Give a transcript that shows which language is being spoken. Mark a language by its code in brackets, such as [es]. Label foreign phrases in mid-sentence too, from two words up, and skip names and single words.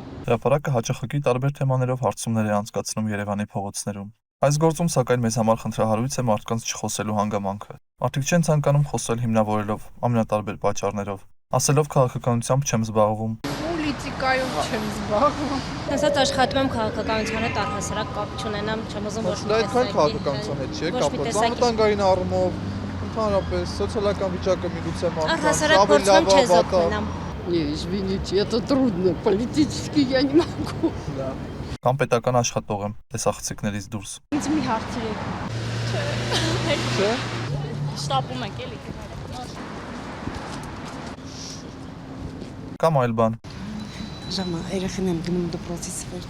[hy] Հրապարակը հաճախակի տարբեր թեմաներով հարցումներ է անցկացնում Երևանի փողոցներում։ Այս գործում սակայն մեզ համար խնդրահարույց է մարդկանց չխոսելու հանգամանքը։ Մարդիկ չեն ցանկանում խոսել հիմնավորելով ամենատարբեր պատճառներով, ասելով քաղաքականությամբ չեմ զբաղվում։ Պոլիտիկայով չեմ զբաղվում։ Ասած աշխատում եմ քաղաքականության հետ առհասարակ կապ չունենամ, չեմ ուզում ոչ մի այդքան քաղաքականության հետ չի կապված, անվտանգային առումով, ընդհանրապես սոցիալական վիճակը միգուցե առհասարակ փորձում չես օգնեմ։ [ru] Не, извините, это трудно, политически я не могу. [hy] Կամ պետական աշխատող եմ, տեսախցիկներից դուրս։ Ինձ մի հարցրեք։ Չէ։ Շտապում եք էլի։ Կամ այլ բան։ Ժամա, երեխին եմ գնում դպրոցից վերջ։